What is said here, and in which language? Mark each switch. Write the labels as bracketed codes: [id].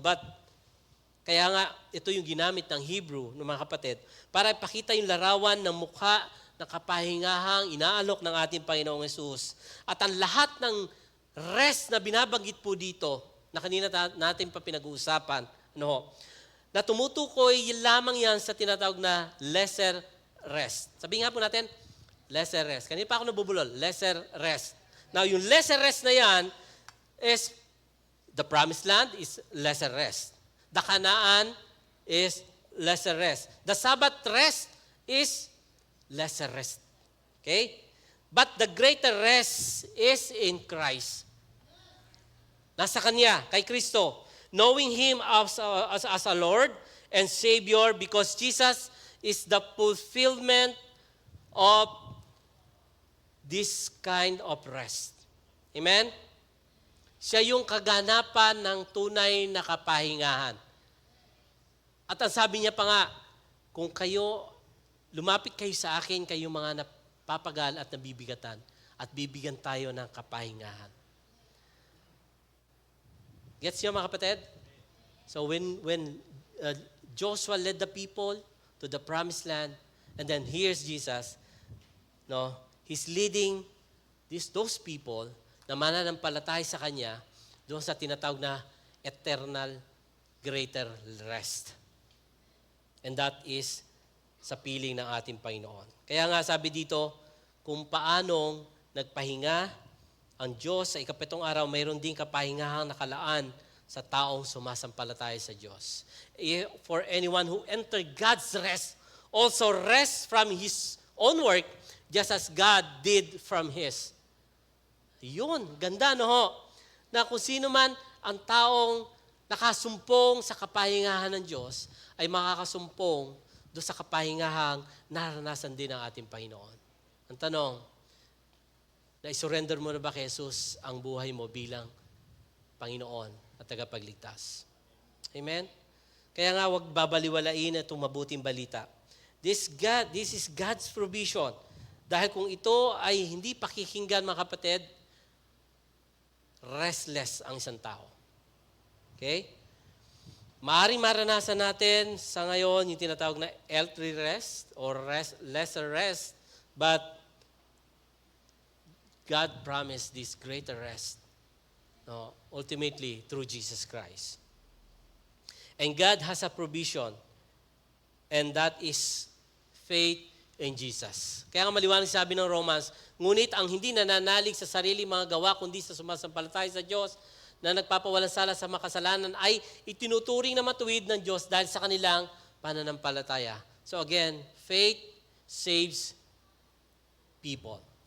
[tl] But, kaya nga, ito yung ginamit ng Hebrew, ng mga kapatid, para ipakita yung larawan ng mukha ng kapahingahang inaalok ng ating Panginoong Yesus. At ang lahat ng rest na binabanggit po dito, na kanina natin pa pinag-uusapan, na tumutukoy lamang yan sa tinatawag na lesser rest. Sabihin nga po natin, lesser rest. Kanina pa ako nabubulol, lesser rest. [en] Now, yung lesser rest na yan is the promised land is lesser rest. The Canaan is lesser rest. The Sabbath rest is lesser rest. Okay? But the greater rest is in Christ. [tl] Nasa Kanya, kay Kristo. [en] Knowing Him as a Lord and Savior because Jesus is the fulfillment of this kind of rest. Amen? [tl] Siya yung kaganapan ng tunay na kapahingahan. At ang sabi niya pa nga, kung lumapit kayo sa akin, kayo mga napapagal at nabibigatan, at bibigyan tayo ng kapahingahan. Gets niyo mga kapatid? [en] So when Joshua led the people to the promised land, and then here's Jesus, He's leading those people [tl] na mananampalataya sa Kanya doon sa tinatawag na [en] eternal greater rest. And that is [tl] sa piling ng ating Panginoon. Kaya nga sabi dito, kung paanong nagpahinga ang Diyos sa ikapitong araw, mayroon din kapahingahang nakalaan sa taong sumasampalataya sa Diyos. [en] For anyone who entered God's rest, also rest from His own work, just as God did from His. [tl] Yun, ganda no ho? Na kung sino man ang taong nakasumpong sa kapahingahan ng Diyos, ay makakasumpong doon sa kapahingahang naranasan din ng ating Panginoon. Ang tanong, na-surrender mo na ba kay Jesus ang buhay mo bilang Panginoon at tagapagligtas? Amen? Kaya nga, huwag babaliwalain itong mabuting balita. [en] This is God's provision. [tl] Dahil kung ito ay hindi pakikinggan, mga kapatid, restless ang isang tao. [en] Okay? [tl] Maaaring maranasan natin sa ngayon yung tinatawag na [en] earthly rest or lesser rest, but God promised this greater rest, no, ultimately through Jesus Christ. And God has a provision, and that is faith in Jesus. [tl] Kaya nga maliwanag sabi ng Romans, ngunit ang hindi nananalig sa sarili mga gawa, kundi sa sumasampalataya sa Diyos, na nagpapawalang sala sa makasalanan, ay itinuturing na matuwid ng Diyos dahil sa kanilang pananampalataya. [en] So again, faith saves people.